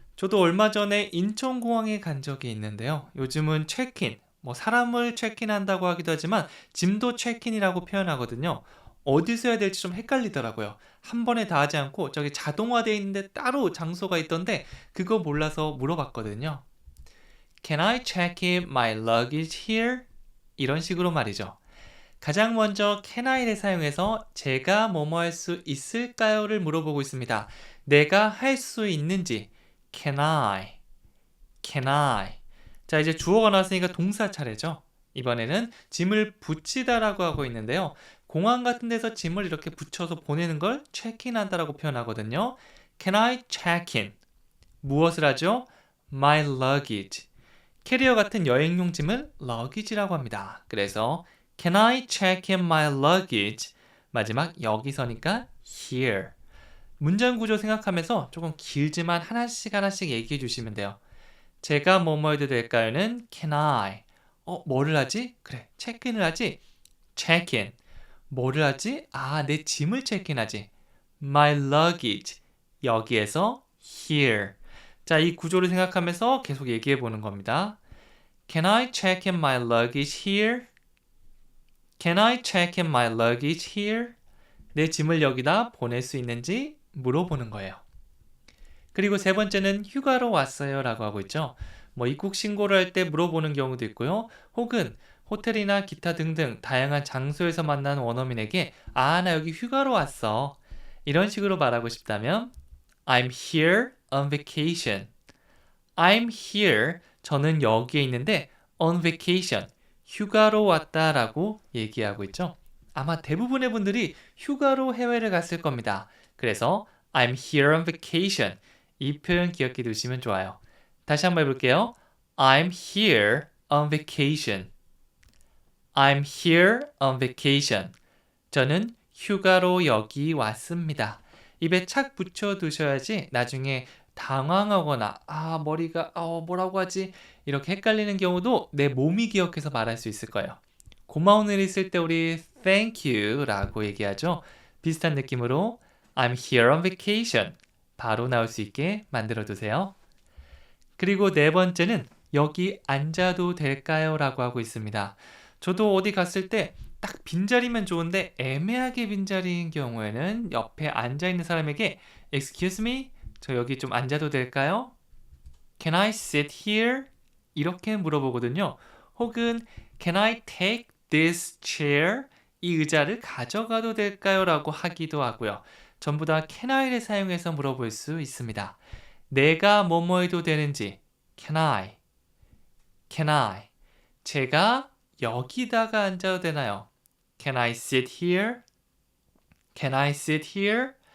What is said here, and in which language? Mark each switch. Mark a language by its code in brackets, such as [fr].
[ko] 저도 얼마 전에 인천공항에 간 적이 있는데요. 요즘은 체크인, 사람을 체크인한다고 하기도 하지만 짐도 체크인이라고 표현하거든요. 어디서 해야 될지 좀 헷갈리더라고요. 한 번에 다 하지 않고 저기 자동화되어 있는데 따로 장소가 있던데 그거 몰라서 물어봤거든요. [en] Can I check in my luggage here? [ko] 이런 식으로 말이죠. 가장 먼저 can I를 사용해서 제가 뭐뭐 할 수 있을까요를 물어보고 있습니다. 내가 할 수 있는지 [en] can I? Can I? [ko] 자, 이제 주어가 나왔으니까 동사 차례죠. 이번에는 짐을 붙이다라고 하고 있는데요. 공항 같은 데서 짐을 이렇게 붙여서 보내는 걸 check-in 한다라고 표현하거든요. [en] Can I check in? [ko] 무엇을 하죠? [en] My luggage. [ko] 캐리어 같은 여행용 짐을 luggage라고 합니다. [en] 그래서 Can I check in my luggage? [ko] 마지막 여기서니까 here. 문장 구조 생각하면서 조금 길지만 하나씩 하나씩 얘기해 주시면 돼요. 제가 뭐뭐 해도 될까요는 can I? 뭐를 하지? 그래, 체크인을 하지? check-in. 뭐를 하지? 내 짐을 체크인하지. my luggage. 여기에서 here. 자, 이 구조를 생각하면서 계속 얘기해 보는 겁니다. [en] Can I check in my luggage here? Can I check in my luggage here? [ko] 내 짐을 여기다 보낼 수 있는지 물어보는 거예요. 그리고 세 번째는 휴가로 왔어요 라고 하고 있죠. 입국 신고를 할 때 물어보는 경우도 있고요. 혹은 호텔이나 기타 등등 다양한 장소에서 만난 원어민에게 나 여기 휴가로 왔어. 이런 식으로 말하고 싶다면 [en] I'm here on vacation. I'm here. [ko] 저는 여기에 있는데 [en] on vacation. [ko] 휴가로 왔다라고 얘기하고 있죠. 아마 대부분의 분들이 휴가로 해외를 갔을 겁니다. [en] 그래서 I'm here on vacation. [ko] 이 표현 기억해 두시면 좋아요. 다시 한번 해볼게요. [en] I'm here on vacation. I'm here on vacation. [ko] 저는 휴가로 여기 왔습니다. 입에 착 붙여 두셔야지 나중에 당황하거나 머리가 뭐라고 하지? 이렇게 헷갈리는 경우도 내 몸이 기억해서 말할 수 있을 거예요. 고마운 일 있을 때 우리 thank you 라고 얘기하죠. 비슷한 느낌으로 [en] I'm here on vacation. [ko] 바로 나올 수 있게 만들어 두세요. 그리고 네 번째는 여기 앉아도 될까요? 라고 하고 있습니다. 저도 어디 갔을 때 딱 빈자리면 좋은데 애매하게 빈자리인 경우에는 옆에 앉아있는 사람에게 [en] Excuse me? [ko] 저 여기 좀 앉아도 될까요? [en] Can I sit here? [ko] 이렇게 물어보거든요. [en] 혹은 Can I take this chair? [ko] 이 의자를 가져가도 될까요? 라고 하기도 하고요. 전부 다 can I를 사용해서 물어볼 수 있습니다. 내가 뭐뭐 해도 되는지 [en] Can I? Can I? [ko] 제가 여기다가 앉아도 되나요? [en] Can I sit here? Can I sit here?